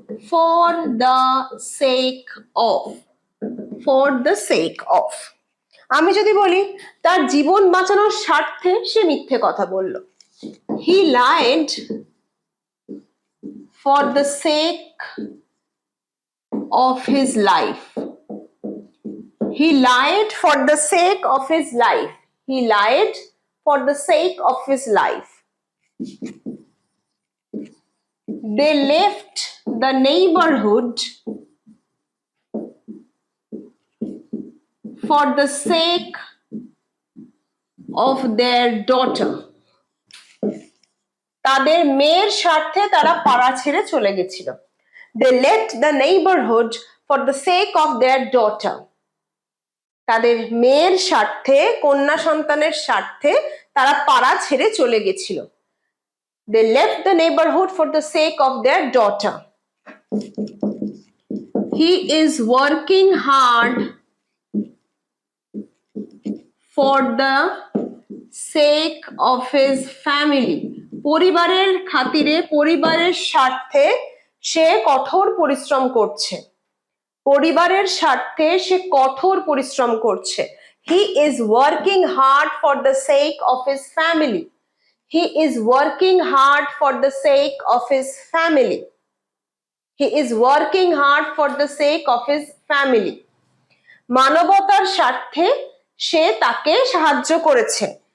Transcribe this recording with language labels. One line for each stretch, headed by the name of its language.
English: For the sake of. For the sake of.
Bangla: আমি যদি বলি তার জীবন বাঁচানোর স্বার্থে সে মিথ্যে কথা বলল,
English: He lied for the sake of his life. He lied for the sake of his life. He lied for the sake of his life. They left the neighborhood for the sake of their daughter.
Bangla: তাদের মেয়ের স্বার্থে তারা পাড়া ছেড়ে চলে গেছিল।
English: They left the neighborhood for the sake of their daughter.
Bangla: তাদের মেয়ের স্বার্থে, কন্যা সন্তানের স্বার্থে তারা পাড়া ছেড়ে চলে গেছিল।
English: They left the neighborhood for the sake of their daughter. He is working hard for the sake of his family.
Bangla: পরিবারের খাতিরে, পরিবারের স্বার্থে সে কঠোর পরিশ্রম করছে। পরিবারের স্বার্থে সে কঠোর পরিশ্রম করছে।
English: He is working hard for the sake of his family. He is working hard for the sake of his family. He is working hard for the sake of his family.
Bangla: মানবতার স্বার্থে সে তাকে সাহায্য করেছে।